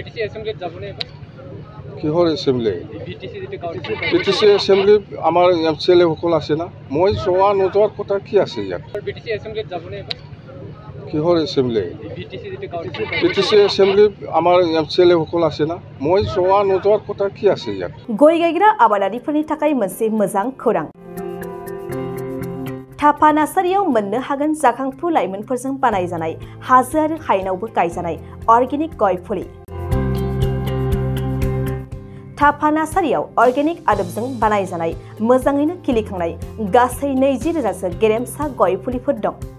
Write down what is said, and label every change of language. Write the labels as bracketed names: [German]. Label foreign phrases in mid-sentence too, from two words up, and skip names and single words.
[Assamese] কিহৰ এছেম্বলি? BTC এছেম্বলি আমাৰ MCLA সকল আছে না, মই যোৱা নোযোৱাৰ কথা কি আছে ইয়াত? কিহৰ এছেম্বলি? BTC এছেম্বলি আমাৰ MCLA সকল আছে না, মই যোৱা নোযোৱাৰ কথা কি আছে ইয়াত? [Bodo] गय गायग्रा आबादारिफोरनि थाखाय मोनसे मोजां खौरां। थाफा नार्सारियाव मोननो हागोन जाखांफु लाइमोनफोरजों बानायजानाय हाजो आरो हायेनावबो गायजानाय अर्गेनिक गय फुलि। थाफा नार्सारियाव अर्गेनिक आदबजों बानायजानाय मोजाङैनो खिलिखांनाय गासै 20,000सो गेरेमसा गय फुलिफोर दं।